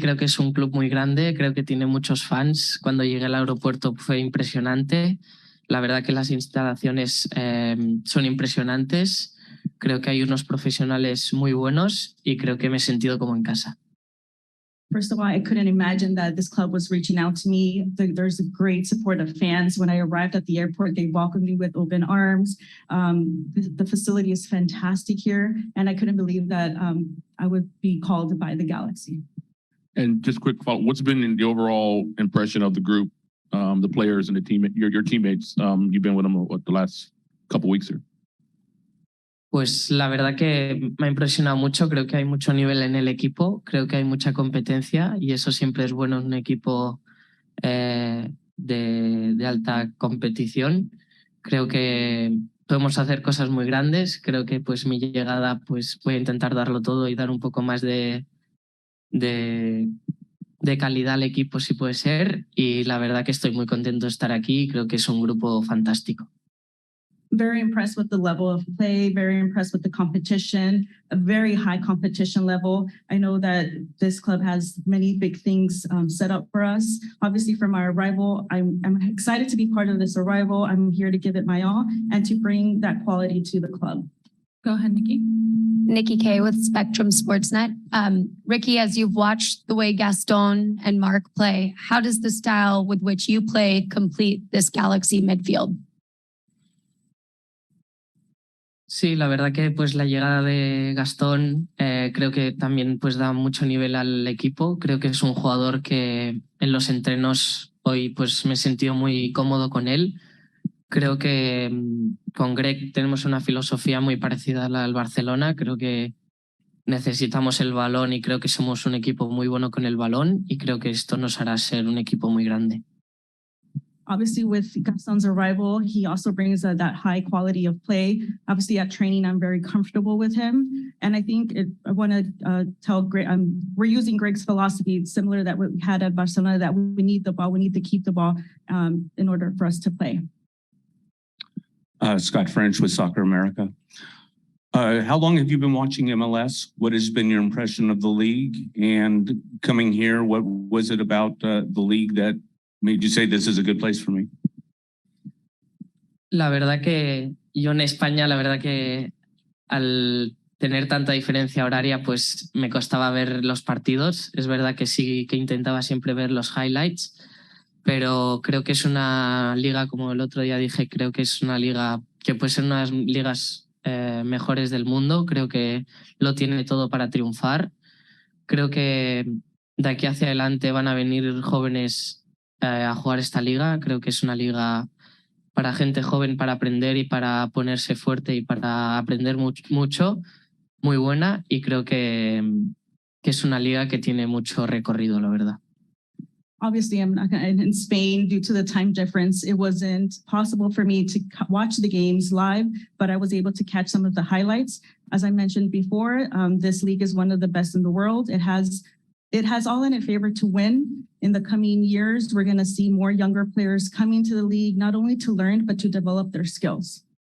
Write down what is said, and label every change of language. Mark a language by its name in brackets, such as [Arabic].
[Spanish] Creo que es un club muy grande, creo que tiene muchos fans. Cuando llegué al aeropuerto fue impresionante. La verdad que las instalaciones son impresionantes. Creo que hay unos profesionales muy buenos y creo que me he sentido como en casa. [English] First of all, I couldn't imagine that this club was reaching out to me. There's a great support of fans. When I arrived at the airport, they welcomed me with open arms. The facility is fantastic here, and I couldn't believe that I would be called by the Galaxy. And just quick follow, what's been the overall impression of the group, the players and the team, your teammates? You've been with them the last couple weeks here. [Spanish] Pues la verdad que me ha impresionado mucho. Creo que hay mucho nivel en el equipo, creo que hay mucha competencia y eso siempre es bueno en un equipo de alta competición. Creo que podemos hacer cosas muy grandes. Creo que pues mi llegada pues voy a intentar darlo todo y dar un poco más de calidad al equipo si puede ser, y la verdad que estoy muy contento de estar aquí. Creo que es un grupo fantástico. [English] Very impressed with the level of play, very impressed with the competition, a very high competition level. I know that this club has many big things set up for us. Obviously from our arrival, I'm excited to be part of this arrival. I'm here to give it my all and to bring that quality to the club. Go ahead, Nikki. Nikki Kay with Spectrum Sportsnet. Riqui, as you've watched the way Gaston and Mark play, how does the style with which you play complete this Galaxy midfield? [Spanish] Sí, la verdad que pues la llegada de Gastón creo que también pues da mucho nivel al equipo. Creo que es un jugador que en los entrenos hoy pues me he sentido muy cómodo con él. Creo que con Greg tenemos una filosofía muy parecida a la del Barcelona. Creo que necesitamos el balón y creo que somos un equipo muy bueno con el balón y creo que esto nos hará ser un equipo muy grande. [English] Obviously, with Gaston's arrival, he also brings that high quality of play. Obviously, at training, I'm very comfortable with him. And I think I want to tell Greg, we're using Greg's philosophy, similar that what we had at Barcelona, that we need the ball, we need to keep the ball in order for us to play. Scott French with Soccer America. How long have you been watching MLS? What has been your impression of the league? And coming here, what was it about the league that made you say this is a good place for me? [Spanish] La verdad que yo en España, la verdad que al tener tanta diferencia horaria, pues me costaba ver los partidos. Es verdad que sí que intentaba siempre ver los highlights, pero creo que es una liga, como el otro día dije, creo que es una liga que puede ser una de las ligas mejores del mundo. Creo que lo tiene todo para triunfar. Creo que de aquí hacia adelante van a venir jóvenes a jugar esta liga. Creo que es una liga para gente joven, para aprender y para ponerse fuerte y para aprender mucho, muy buena, y creo que es una liga que tiene mucho recorrido, la verdad. [English] Obviously, I'm not gonna, in Spain, due to the time difference, it wasn't possible for me to watch the games live, but I was able to catch some of the highlights. As I mentioned before, this league is one of the best in the world. It has all in its favor to win. In the coming years, we're going to see more younger players coming to the league, not only to learn, but to develop their skills.